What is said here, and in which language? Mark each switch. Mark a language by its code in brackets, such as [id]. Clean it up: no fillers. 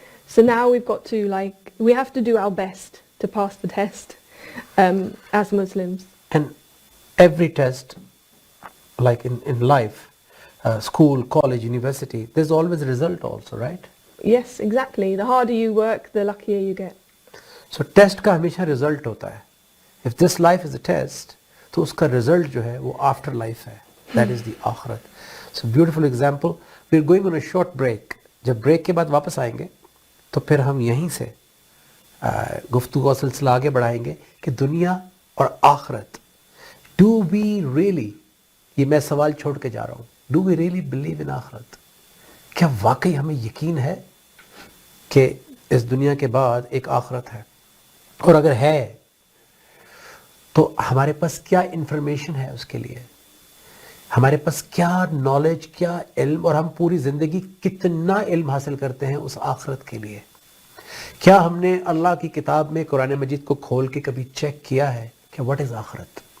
[en] So now we've got to we have to do our best to pass the test as Muslims. And every test, like in life, school, college, university, there's always a result also, right? Yes, exactly. The harder you work, the luckier you get. [ur] So test کا ہمیشہ result ہوتا ہے. [en] If this life is a test, [ur] تو اس کا result جو ہے وہ after life ہے. [en] That is the آخرت. So beautiful example. We're going on a short break. [ur] جب بریک کے بعد واپس آئیں گے تو پھر ہم یہیں سے گفتگو کا سلسلہ آگے بڑھائیں گے کہ دنیا اور آخرت. [en] Do we really, [ur] یہ میں سوال چھوڑ کے جا رہا ہوں, [en] do we really believe in آخرت? [ur] کیا واقعی ہمیں یقین ہے کہ اس دنیا کے بعد ایک آخرت ہے؟ اور اگر ہے تو ہمارے پاس کیا انفارمیشن ہے اس کے لیے؟ ہمارے پاس کیا نالج, کیا علم, اور ہم پوری زندگی کتنا علم حاصل کرتے ہیں اس آخرت کے لیے؟ کیا ہم نے اللہ کی کتاب میں قرآن مجید کو کھول کے کبھی چیک کیا ہے کہ [en] what is [ur] آخرت؟